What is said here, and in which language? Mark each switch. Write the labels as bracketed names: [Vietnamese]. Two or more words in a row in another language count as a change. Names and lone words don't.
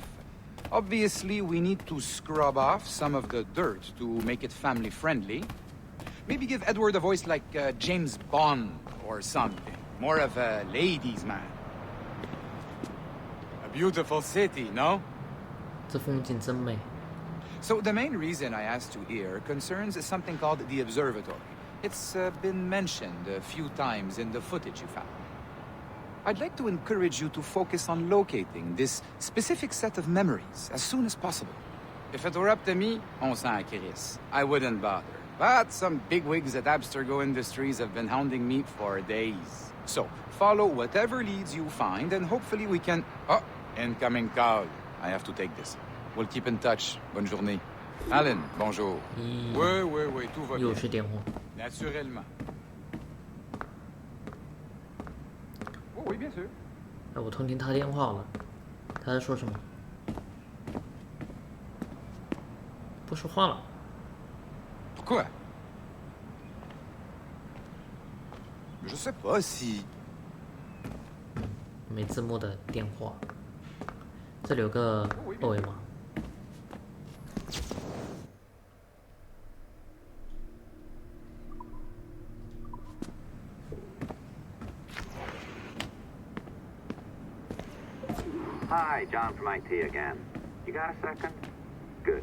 [English] Obviously, we need to scrub off some of the dirt to make it family-friendly. Maybe give Edward a voice like James Bond or something. More of a ladies' man. A beautiful city, no? [Chinese] 这风景真美。 [English] So the main reason I asked you here concerns something called the observatory. It's been mentioned a few times in the footage you found. I'd like to encourage you to focus on locating this specific set of memories as soon as possible. If it were up to me, [French] on s'en crisse. [English] I wouldn't bother. But some bigwigs at Abstergo Industries have been hounding me for days. So, follow whatever leads you find, and hopefully we can... Oh, incoming call. I have to take this. We'll keep in touch. [French] Bonne journée. Alan, bonjour. Oui, tout va bien. [Chinese] 又是电话。 [French] Naturellement. Oh, oui, bien sûr. [Chinese] 哎，我偷听他电话了，他在说什么？不说话了。 [French] Pourquoi? Je sais pas si... [Chinese] 没字幕的电话，这里有个二维码。 [English] Hi, John from IT again. You got a second? Good.